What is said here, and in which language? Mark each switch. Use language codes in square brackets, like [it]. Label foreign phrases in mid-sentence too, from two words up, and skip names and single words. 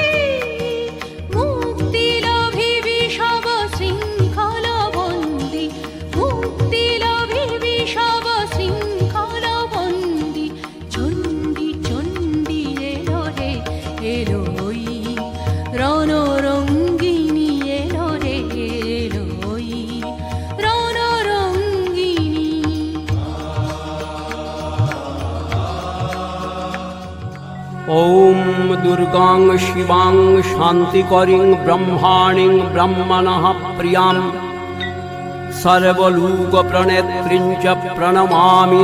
[bn] মুক্তি লোভিবি সব শৃঙ্খল বন্দি মুক্তি লোভিবি সব শৃঙ্খল বন্দি চণ্ডী চণ্ডী এলো রে এলো ওই রণরঙ্গিনী এলো রে এলো ওই রণরঙ্গিনী [sa] ॐ दुर्गां शिवां शान्तिकरीं ब्रह्माणीं ब्रह्मणः प्रियां सर्वलोकप्रणेत्रीं च प्रणमामि